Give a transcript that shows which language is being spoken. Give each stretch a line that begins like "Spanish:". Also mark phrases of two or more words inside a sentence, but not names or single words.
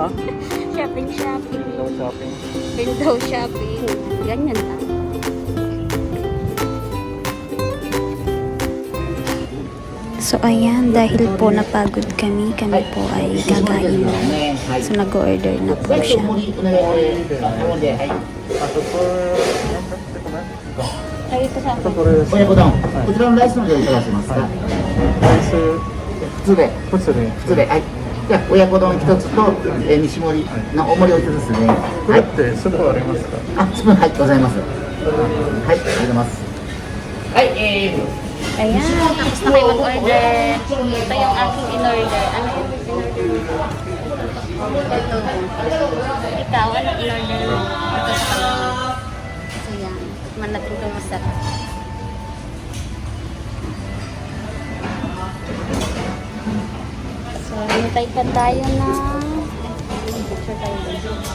English: Shopping-shopping. Window shopping. Window shopping.
Filipino: Ganyan lang. So ayan, dahil po napagod kami po ay kakain na. So nag-order na po siya.
Japanese: あとこれ、
Filipino: Ay, ito sa akin.
Japanese: これです。親子丼、こちらのライスの量いかがしますか。ライス普通で、普通で。普通で、はい。じゃあ親子丼一つと、2盛りの大盛りを一つですね。これってスープありますか？あ、スプーンはいございます。はい、ありがとうございます。はい、
Filipino: Ayan, tapos na kayo mag-order. Ito yung aking in-order. Ano yung in-order mo? Ito. Ikaw, ano in-order mo? Ito sa kanila. So yan, tikman natin ito masarap. So, hintay pa tayo na picture tayo dito.